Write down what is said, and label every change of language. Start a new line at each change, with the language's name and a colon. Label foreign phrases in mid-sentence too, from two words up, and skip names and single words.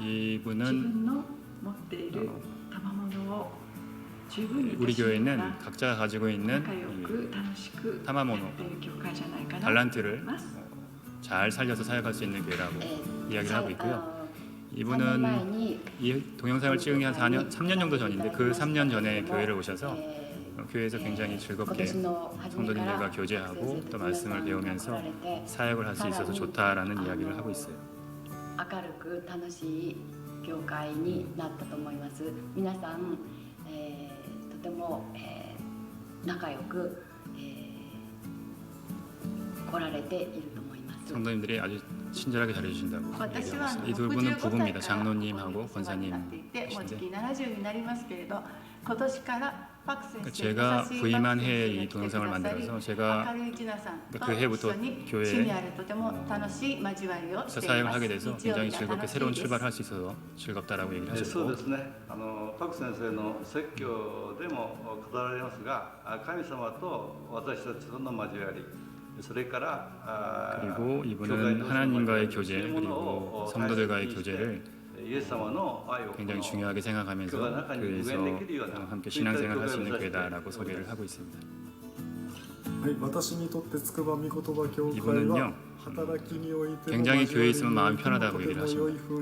Korean: 이분은 우리 교회는 각자가 가지고 있는 타마모노 달란트를 잘 살려서 사역할 수 있는 교회라고 이야기를 하고 있고요. 이분은 이 동영상을 찍은 게 한 3년 정도 전인데 그 3년 전에 교회를 오셔서 교회에서 굉장히 즐겁게 성도님들과 교제하고 또 말씀을 배우면서 사역을 할 수 있어서 좋다라는 이야기를 하고 있어요.
Japanese: 明るく楽しい教会になったと思います。皆さん、とても、仲良く、来られていると思います。
Korean: 성도님들이 아주 친절하게 잘해주신다고 얘기합니다. 이 두 분은 부부입니다. 장로님하고 권사님이신데 제가 부임한 해에 이 동영상을 만들어서 제가 그 해부터 교회에서 사역을 하게 돼서 굉장히 즐겁게 새로운 출발을 할 수 있어서 즐겁다라고 얘기를 하셨고
Japanese: パク先生の説教でも語られますが神様と私たちとの交わり
Korean: 그리고 이분은 하나님과의 교제 그리고 성도들과의 교제를 굉장히 중요하게 생각하면서 교회에서 함께 신앙생활을 할 수 있는 교회다라고 소개를 하고 있습니다. 이분은요 굉장히 교회에 있으면 마음이 편하다고 얘기를 하십니다.